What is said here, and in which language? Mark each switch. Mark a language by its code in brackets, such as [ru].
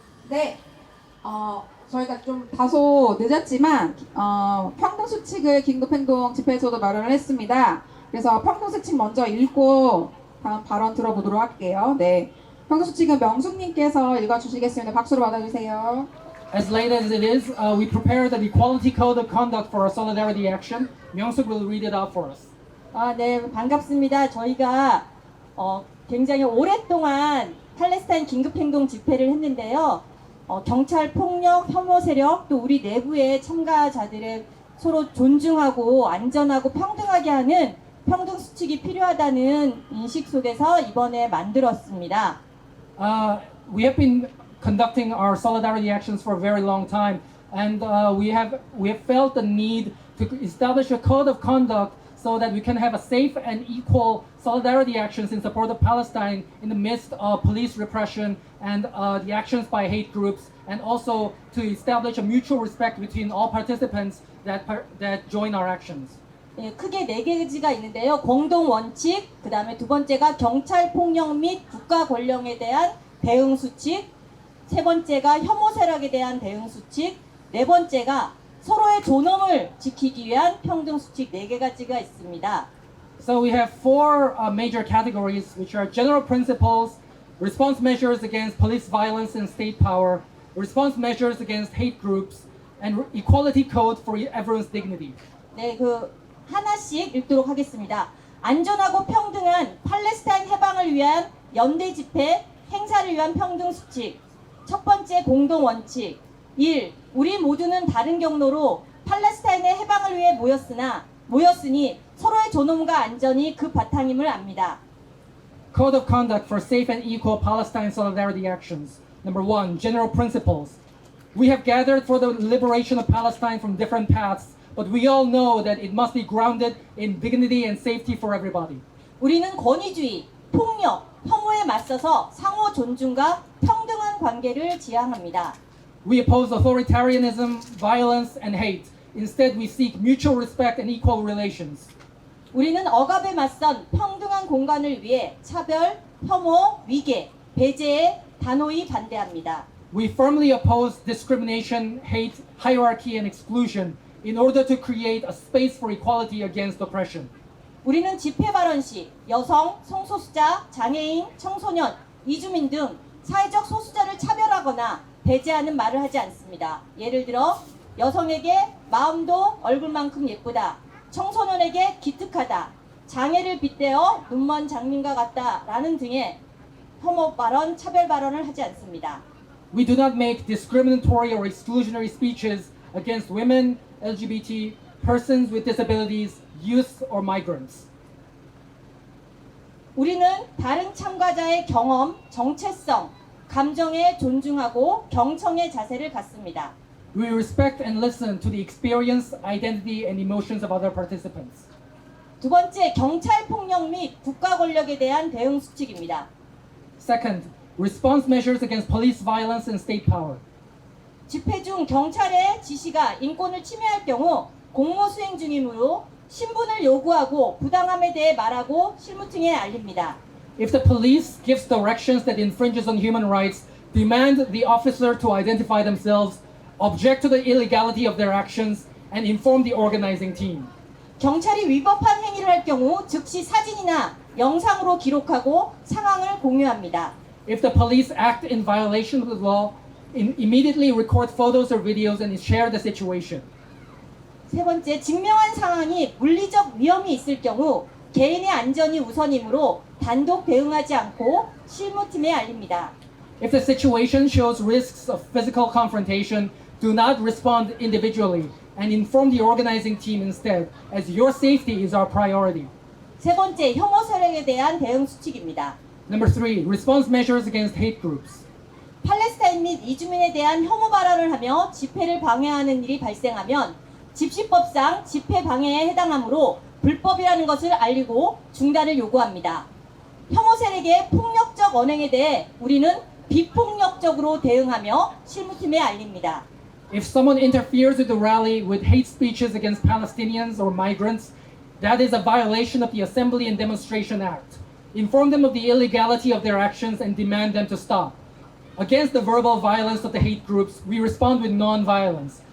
[ko] 네, 저희가 좀 다소 늦었지만 평등수칙을 긴급행동 집회에서도 마련을 했습니다. 그래서 평등수칙 먼저 읽고 다음 발언 들어보도록 할게요. 네, 평등수칙은 명숙님께서 읽어주시겠습니다. 박수로 받아주세요. [en] As late as it is, we prepared an equality code of conduct for our solidarity action. Myeong-suk will read it out for us. [ko] 네, 반갑습니다. 저희가 굉장히 오랫동안 팔레스타인 긴급행동 집회를 했는데요. 경찰 폭력, 혐오 세력, 또 우리 내부의 참가자들을 서로 존중하고 안전하고 평등하게 하는 평등 수칙이 필요하다는 인식 속에서 이번에 만들었습니다. [en] We have been conducting our solidarity actions for a very long time, and we have felt the need to establish a code of conduct so that we can have a safe and equal solidarity actions in support of Palestine in the midst of police repression and the actions by hate groups, and also to establish a mutual respect between all participants that join our actions. [ko] 예, 크게 4가지가 있는데요. 공동 원칙, 그 다음에 두 번째가 경찰 폭력 및 국가 권력에 대한 대응 수칙, 세 번째가 혐오 세력에 대한 대응 수칙, 네 번째가 서로의 존엄을 지키기 위한 평등 수칙 4가지가 있습니다. [en] So we have four major categories, which are general principles, response measures against police violence and state power, response measures against hate groups, and equality code for everyone's dignity. [ko] 네, 하나씩 읽도록 하겠습니다. 안전하고 평등한 팔레스타인 해방을 위한 연대 집회, 행사를 위한 평등 수칙. 첫 번째 공동 원칙. 1. 우리 모두는 다른 경로로 팔레스타인의 해방을 위해 모였으니 서로의 존엄과 안전이 그 바탕임을 압니다. [en] Code of conduct for safe and equal Palestine solidarity actions. Number 1, general principles. We have gathered for the liberation of Palestine from different paths, but we all know that it must be grounded in dignity and safety for everybody. [ko] 우리는 권위주의, 폭력, 혐오에 맞서서 상호 존중과 평등한 관계를 지향합니다. [en] We oppose authoritarianism, violence, and hate. Instead, we seek mutual respect and equal relations. [ko] 우리는 억압에 맞선 평등한 공간을 위해 차별, 혐오, 위계, 배제에 단호히 반대합니다. [en] We firmly oppose discrimination, hate, hierarchy, and exclusion in order to create a space for equality against oppression. [ko] 우리는 집회 발언 시 여성, 성소수자, 장애인, 청소년, 이주민 등 사회적 소수자를 차별하거나 배제하는 말을 하지 않습니다. 예를 들어 여성에게 마음도 얼굴만큼 예쁘다, 청소년에게 기특하다, 장애를 빗대어 눈먼 장님과 같다 라는 등의 혐오 발언, 차별 발언을 하지 않습니다. [en] We do not make discriminatory or exclusionary speeches against women, LGBT, persons with disabilities, youth, or migrants. [ko] 우리는 다른 참가자의 경험, 정체성, 감정에 존중하고 경청의 자세를 갖습니다. [en] We respect and listen to the experience, identity, and emotions of other participants. [ko] 두 번째, 경찰 폭력 및 국가 권력에 대한 대응 수칙입니다. [en] Second, response measures against police violence and state power. [ko] 집회 중 경찰의 지시가 인권을 침해할 경우 공무 수행 중이므로 신분을 요구하고 부당함에 대해 말하고 실무팀에 알립니다. [en] If the police gives directions that infringes on human rights, demand the officer to identify themselves, object to the illegality of their actions, and inform the organizing team. [ko] 경찰이 위법한 행위를 할 경우 즉시 사진이나 영상으로 기록하고 상황을 공유합니다. [en] If the police act in violation of the law, immediately record photos or videos and share the situation. [ko] 세 번째, 증명한 상황이 물리적 위험이 있을 경우 개인의 안전이 우선이므로 단독 대응하지 않고 실무팀에 알립니다. [en] If the situation shows risks of physical confrontation, do not respond individually and inform the organizing team instead, as your safety is our priority. [ko] 세 번째, 혐오 세력에 대한 대응 수칙입니다. [en] Number 3, response measures against hate groups. [ko] 팔레스타인 및 이주민에 대한 혐오 발언을 하며 집회를 방해하는 일이 발생하면 집시법상 집회 방해에 해당하므로 불법이라는 것을 알리고 중단을 요구합니다. 혐오 세력의 폭력적 언행에 대해 우리는 비폭력적으로 대응하며 실무팀에 알립니다. [en] If someone interferes with the rally with hate speeches against Palestinians or migrants, that is a violation of the Assembly and Demonstration Act. Inform them of the illegality of their actions and demand them to stop. Against the verbal violence of the hate groups, we respond with non-violence.